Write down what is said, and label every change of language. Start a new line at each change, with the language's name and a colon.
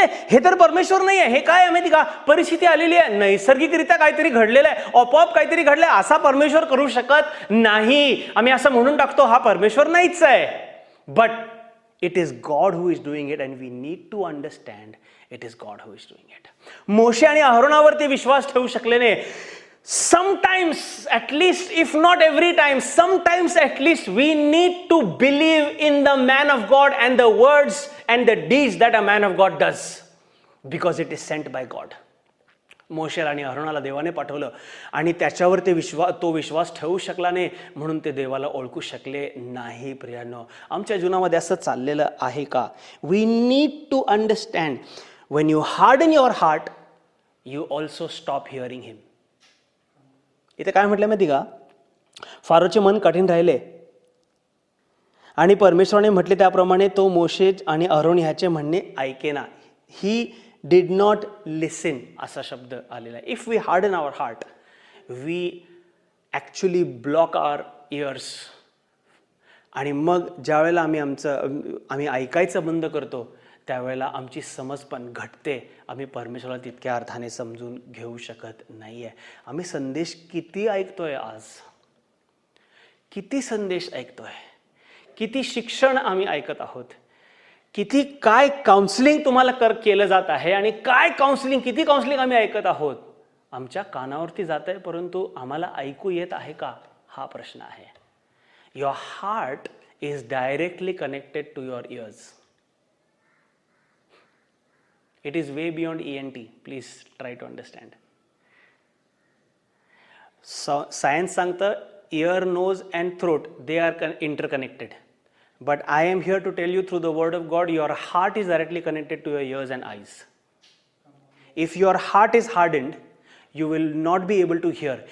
Marathi: हे तर परमेश्वर नाही आहे. हे काय माहिती का, परिस्थिती आलेली आहे, नैसर्गिकरित्या काहीतरी घडलेलं आहे, आपोआप काहीतरी घडलंय, असा परमेश्वर करू शकत नाही. आम्ही असं म्हणून टाकतो हा परमेश्वर नाहीच आहे.
English: But it is God who is doing it and we need to understand it is God who is doing it.
Marathi: मोशे आणि अहरोनावरती विश्वास ठेवू शकले नाही.
English: Sometimes, at least, if not every time, sometimes at least we need to believe in the man of God and the words and the deeds that a man of God does, because it is sent by God.
Marathi: मोशे आणि अहरोनाला देवाने पाठवलं आणि त्याच्यावर तो विश्वास ठेवू शकला नाही, म्हणून ते देवाला ओळखू शकले नाही. प्रियानो, आमच्या जीवनामध्ये असं चाललेलं आहे का.
English: We need to understand, when you harden your heart, you also stop hearing him.
Marathi: इथे काय म्हटलं माहिती का, फारोचे मन कठीण राहिले आणि परमेश्वराने म्हटले त्याप्रमाणे तो मोशे आणि अहरोन ह्याचे म्हणणे ऐकेना.
English: he did not listen
Marathi: असा शब्द आलेला आहे.
English: If we harden our heart, we actually block our ears.
Marathi: आणि मग ज्या वेळेला आम्ही ऐकायचं बंद करतो, त्यावेळेला आमची समज पण घटते. आम्ही परमेश्वराला तितक्या अर्थाने समजून घेऊ शकत नाहीये. आम्ही संदेश किती ऐकतोय, आज किती संदेश ऐकतोय, किती शिक्षण आम्ही ऐकत आहोत, किती काय काउन्सिलिंग तुम्हाला केलं जात आहे आणि काय काउन्सिलिंग, किती काउन्सिलिंग आम्ही ऐकत आहोत. आमच्या कानावरती जात आहे, परंतु आम्हाला ऐकू येत आहे का, हा प्रश्न आहे.
English: Your heart is directly connected to your ears. It is way beyond ENT. Please try to understand.
Marathi: Science सांगतं
English: ear, nose and throat, they are interconnected. But I am here to tell you through the word of God, your heart is directly connected to your ears and eyes. If your heart is hardened, you will not be able to hear.